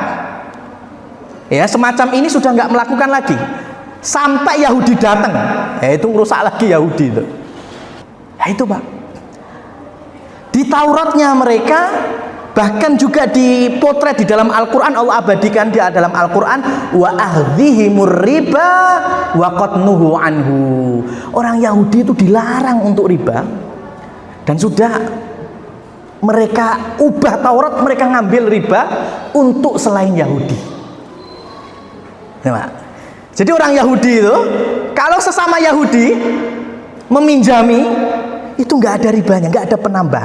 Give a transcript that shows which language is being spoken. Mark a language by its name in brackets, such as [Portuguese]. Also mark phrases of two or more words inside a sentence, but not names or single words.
[Indonesian] Ya, semacam ini sudah nggak melakukan lagi. Sampai Yahudi datang, ya itu merusak lagi Yahudi itu. Ya itu, Pak. Di Tauratnya mereka, bahkan juga dipotret di dalam Al-Quran, Allah abadikan di dalam Al-Quran, [Arabic] وأخذهم الربا وقد نهوا عنه. [Indonesian] Orang Yahudi itu dilarang untuk riba, dan sudah mereka ubah Taurat, mereka ngambil riba untuk selain Yahudi. Ya, Pak. Jadi orang Yahudi itu, kalau sesama Yahudi meminjami, itu nggak ada ribanya, nggak ada penambahan.